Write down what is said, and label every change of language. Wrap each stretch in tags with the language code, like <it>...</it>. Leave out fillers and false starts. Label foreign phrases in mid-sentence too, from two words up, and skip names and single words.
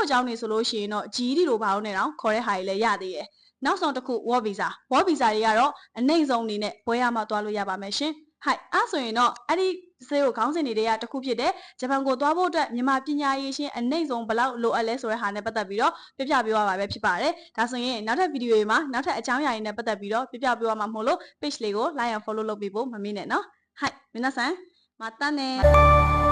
<my>အကြောင်းတွေဆိုလို့ရှိရင်တော့ GED လိုဘာလို့နေတော့ခေါ်တဲ့ဟာတွေလည်းရသေးတယ်နောက်ဆုံးတစ်ခု</my> <en>work visa</en> <my>တွေကတော့အနှိမ့်ဆုံးအနေနဲ့ဘွဲရမှသွားလို့ရပါမယ်ရှင်ဟိုက်အဲ့ဆိုရင်တော့အဲ့ဒီစေကိုခေါင်းစဉ်တွေတည်းကတစ်ခုဖြစ်တဲ့ဂျပန်ကိုသွားဖို့အတွက်မြန်မာပညာရေးရှင်အနှိမ့်ဆုံးဘလောက်လိုအပ်လဲဆိုတဲ့ဟာနဲ့ပတ်သက်ပြီးတော့ပြပြပေးပါပဲဖြစ်ပါတယ်ဒါဆိုရင်နောက်ထပ်ဗီဒီယိုတွေမှာနောက်ထပ်အကြောင်းအရာတွေနဲ့ပတ်သက်ပြီးတော့ပြပြပေးပါမှာမဟုတ်လို့ page လေးကို</my> <en>like and follow</en> <my>လုပ်ပေးဖို့မမေ့နဲ့နော်</my> <ja>はい皆さんまたね</ja>